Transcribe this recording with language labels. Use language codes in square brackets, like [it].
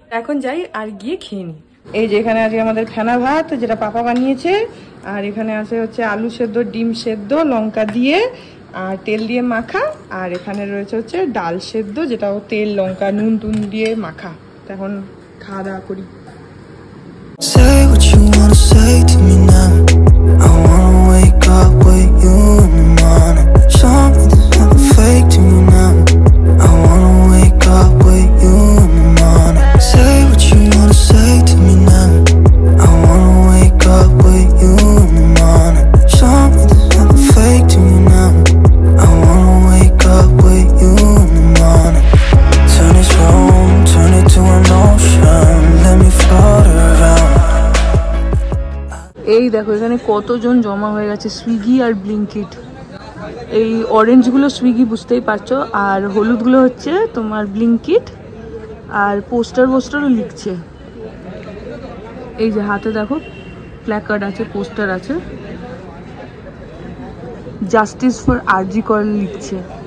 [bn] এখন যাই আর গিয়ে খেয়ে নিই। এই যে এখানে আজকে আমাদের ফেনা ভাত, যেটা পাপা বানিয়েছে, আর এখানে আছে হচ্ছে আলু সেদ্ধ, ডিম সেদ্ধ, লঙ্কা দিয়ে আর তেল দিয়ে মাখা, আর এখানে রয়েছে হচ্ছে ডাল সেদ্ধ, যেটাও তেল, লঙ্কা, নুন টুন দিয়ে মাখা। এখন খাওয়া দাওয়া করি। [en] Say what you wanna say to me now. I wanna wake up with you in the morning. Show me there's nothing fake to me now. I wanna wake up with you in the morning. Say what you wanna say to me now. I wanna wake up with you in the morning. Show me there's nothing fake to me now. I wanna wake up with you in the morning. Turn this room, turn it to an ocean. Let me float around. [bn] এই দেখো এখানে কতজন জমা হয়ে গেছে, Swiggy আর ব্লিঙ্কিট। এই অরেঞ্জগুলো Swiggy, বুঝতেই পারছো, আর হলুদগুলো হচ্ছে তোমার ব্লিঙ্কিট, আর পোস্টারও লিখছে। এই যে হাতে দেখো প্ল্যাকার্ড আছে, পোস্টার আছে, জাস্টিস ফর আরজি কর লিখছে।